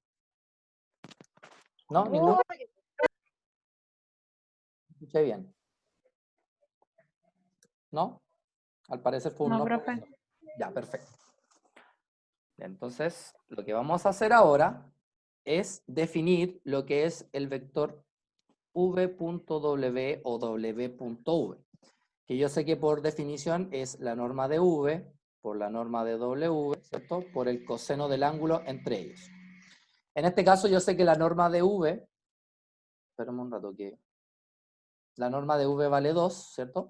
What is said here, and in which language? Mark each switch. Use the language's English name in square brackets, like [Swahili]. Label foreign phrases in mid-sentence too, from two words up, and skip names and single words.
[Spanish] ¿No? ¿Ninguna? Escuché bien. ¿No? Al parecer fue un No, no. profe. Ya, perfecto. Entonces, lo que vamos a hacer ahora es definir lo que es el vector v.w o w.v, que yo sé que por definición es la norma de v por la norma de w, ¿cierto? Por el coseno del ángulo entre ellos. En este caso yo sé que la norma de v, espérame un rato, que la norma de v vale 2, ¿cierto?